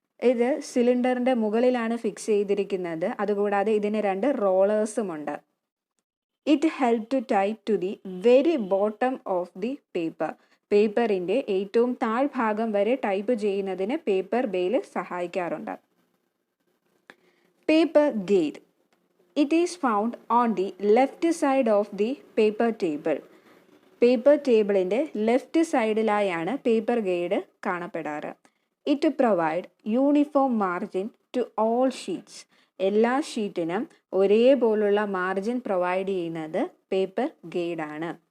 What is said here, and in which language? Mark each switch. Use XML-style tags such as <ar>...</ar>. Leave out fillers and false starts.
<ml>ഇത് സിലിണ്ടറിൻ്റെ മുകളിലാണ് ഫിക്സ് ചെയ്തിരിക്കുന്നത്. അതുകൂടാതെ ഇതിന് 2 റോളേഴ്സുമുണ്ട്.</ml> <en>It help to type to the very bottom of the paper.</en> <ml>പേപ്പറിൻ്റെ ഏറ്റവും താഴ്ഭാഗം വരെ ടൈപ്പ് ചെയ്യുന്നതിന് പേപ്പർ ബെയിൽ സഹായിക്കാറുണ്ട്.</ml> <en>Paper guide. It is found on the left side of the paper table.</en> <ml>Paper ടേബിളിൻ്റെ left സൈഡിലായാണ് paper guide കാണപ്പെടാറ്.</ml> <en>It provide uniform margin to all sheets.</en> <ml>എല്ലാ ഷീറ്റിനും ഒരേപോലുള്ള margin provide ചെയ്യുന്നത് paper ഗൈഡാണ്.</ml>